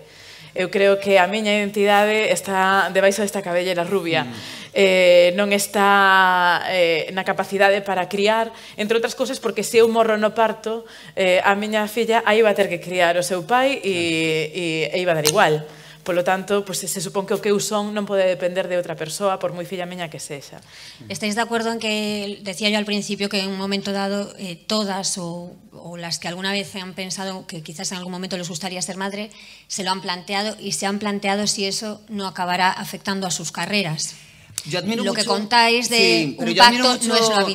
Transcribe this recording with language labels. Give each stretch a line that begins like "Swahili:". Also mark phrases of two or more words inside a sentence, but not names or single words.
Galician: Eu creo que a miña identidade está debaixo desta cabellera rubia, non está na capacidade para criar, entre outras cousas porque se eu morro no parto, a miña filla aí va a ter que criar o seu pai e iba a dar igual, Polo tanto, se supón que o que eu son non pode depender de outra persoa, por moi filla miña que sexa.
Spanish: ¿Estáis de acuerdo en que, decía yo al principio, que en un momento dado todas o las que alguna vez han pensado que quizás en algún momento les gustaría ser madre, se lo han planteado y se han planteado si eso no acabará afectando a sus carreras? Yo admiro lo mucho, que contáis de un pacto no es lo habitual.